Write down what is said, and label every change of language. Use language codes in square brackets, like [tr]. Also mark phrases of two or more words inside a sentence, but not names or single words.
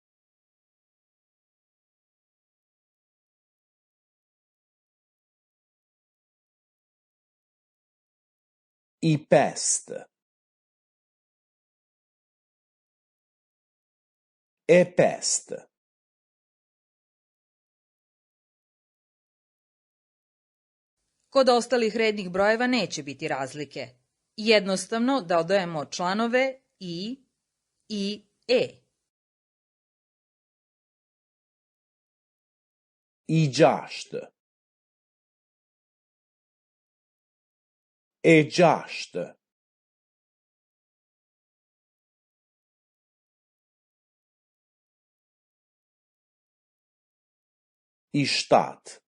[sq] I pestë. E pestë. [bs] Kod ostalih rednih brojeva neće biti razlike. Jednostavno dodajemo članove I E. [sq] I gjashtë. E gjashtë. I shtatë.